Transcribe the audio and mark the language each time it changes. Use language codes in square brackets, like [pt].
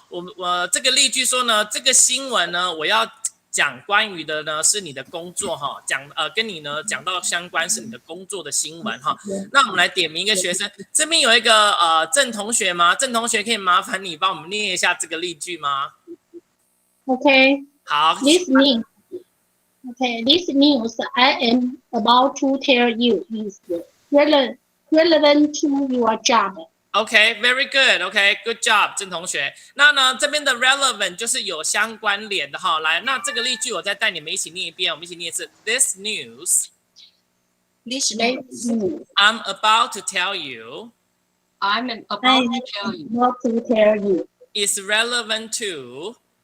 [zh] 我这个例句说呢，这个新闻呢，我要讲关于的呢是你的工作哈，跟你呢讲到相关是你的工作的新闻哈。那我们来点名一个学生，这边有一个郑同学吗？郑同学可以麻烦你帮我们念一下这个例句吗？ [en] Okay. [zh] 好 [en] This news. Okay. This news I am about to tell you is relevant to your job. OK, very good. OK, good job, 郑同学。 [zh] 那呢，这边的 relevant 就是有相关联的哈。来，那这个例句我再带你们一起念一遍，我们一起念一次。 [en] This news This This news news I'm about to tell you I'm about I to tell you am about to tell you is relevant to